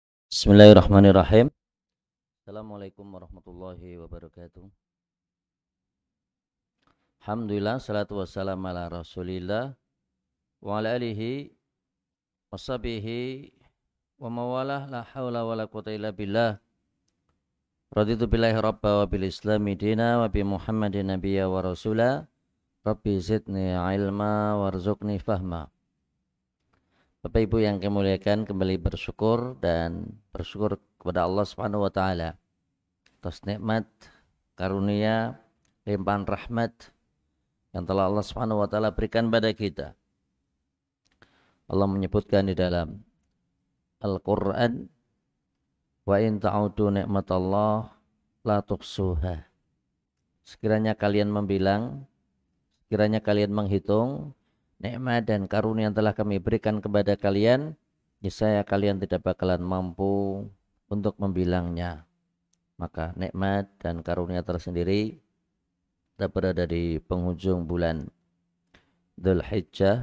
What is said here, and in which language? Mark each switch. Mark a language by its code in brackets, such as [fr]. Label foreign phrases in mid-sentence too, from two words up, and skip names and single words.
[ar] بسم الله الرحمن الرحيم. السلام عليكم ورحمة الله وبركاته. الحمد لله، الصلاة والسلام على رسول الله وعلى آله وصحبه وموالاه لا حول ولا قوة إلا بالله. رضيت بالله ربا وبالإسلام دينا وبمحمد نبيا ورسولا. رب زدني علما وارزقني فهما. [id] Bapak Ibu yang kami muliakan, kembali bersyukur kepada Allah [ar] سبحانه وتعالى [id] atas nikmat, karunia, limpahan rahmat yang telah Allah [ar] سبحانه وتعالى [id] berikan pada kita. Allah menyebutkan di dalam Al-Qur'an, [ar] وإن تعدوا نعمة الله لا تحصوها. [id] Sekiranya kalian menghitung nikmat dan karunia yang telah kami berikan kepada kalian, niscaya kalian tidak bakalan mampu untuk membilangnya. Maka nikmat dan karunia tersendiri kita berada di penghujung bulan Dzulhijjah.